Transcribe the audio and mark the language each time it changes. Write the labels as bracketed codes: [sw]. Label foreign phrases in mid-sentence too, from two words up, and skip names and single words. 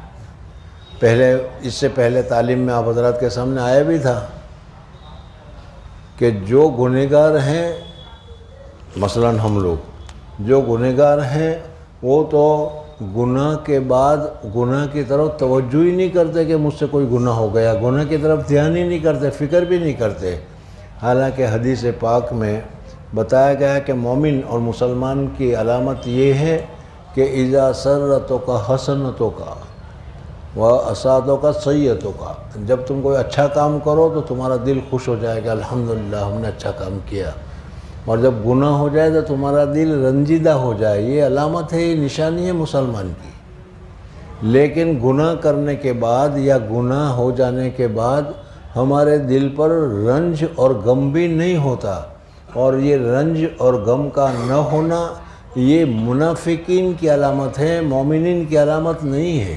[ur] اس سے پہلے تعلیم میں آپ حضرات کے سامنے آیا بھی تھا کہ جو گنہگار ہیں، مثلاً ہم لوگ جو گنہگار ہیں وہ تو گناہ کے بعد گناہ کی طرف توجہ ہی نہیں کرتے کہ مجھ سے کوئی گناہ ہو گیا، گناہ کی طرف دھیان ہی نہیں کرتے، فکر بھی نہیں کرتے۔ حالانکہ حدیث پاک میں بتایا گیا ہے کہ مومن اور مسلمان کی علامت یہ ہے کہ [ar] اذا سرتک حسنتک واساءتک سیئتک، [ur] جب تم کوئی اچھا کام کرو تو تمہارا دل خوش ہو جائے گا، الحمدللہ ہم نے اچھا کام کیا، اور جب گناہ ہو جائے تو تمہارا دل رنجیدہ ہو جائے۔ یہ علامت ہے، یہ نشانی ہے مسلمان کی۔ لیکن گناہ کرنے کے بعد یا گناہ ہو جانے کے بعد ہمارے دل پر رنج اور غم بھی نہیں ہوتا، اور یہ رنج اور غم کا نہ ہونا یہ منافقین کی علامت ہے، مومنین کی علامت نہیں ہے۔